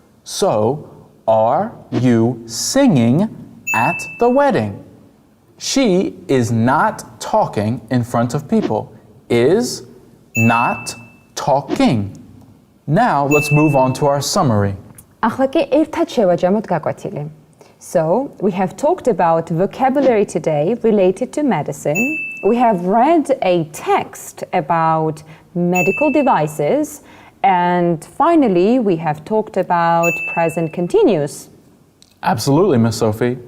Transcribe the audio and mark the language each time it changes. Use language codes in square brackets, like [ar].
[en] So, are you singing at the wedding? She is not talking in front of people. Is not talking. Now, let's move on to our summary. [ka] ახლა კი ერთად შევაჯამოთ გაკვეთილი. [en] So, we have talked about vocabulary today related to medicine. We have read a text about medical devices. And finally, we have talked about present continuous. Absolutely, Miss Sophie.